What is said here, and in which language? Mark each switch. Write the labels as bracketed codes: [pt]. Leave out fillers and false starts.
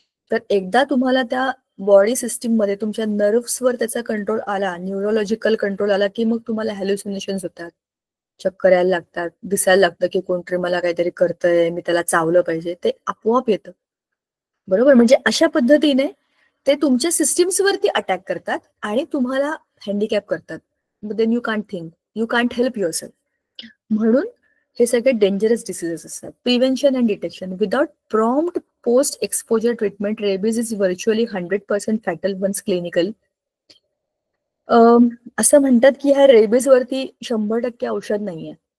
[mr] तर एकदा तुम्हाला त्या बॉडी सिस्टीम मध्ये तुमच्या नर्व्सवर त्याचा कंट्रोल आला, न्यूरोलॉजिकल कंट्रोल आला, की मग तुम्हाला हॅल्युसिनेशन्स होतात, चक्कर यायला लागतात, दिसायला लागतं की कोणतरी मला काहीतरी करतंय, मी त्याला चावलं पाहिजे, ते आपोआप येतं, बरोबर? म्हणजे अशा पद्धतीने ते तुमच्या सिस्टीम्सवरती अटॅक करतात आणि तुम्हाला हँडिकॅप करतात. [en] Then you can't think, you can't help yourself. [mr] म्हणून हे सगळे डेंजरस डिसीजेस असतात. [en] Prevention and detection without prompt post exposure treatment, rabies is virtually 100% fatal once clinical. [mr] असं म्हणतात की ह्या रेबीज वरती 100% औषध नाहीये.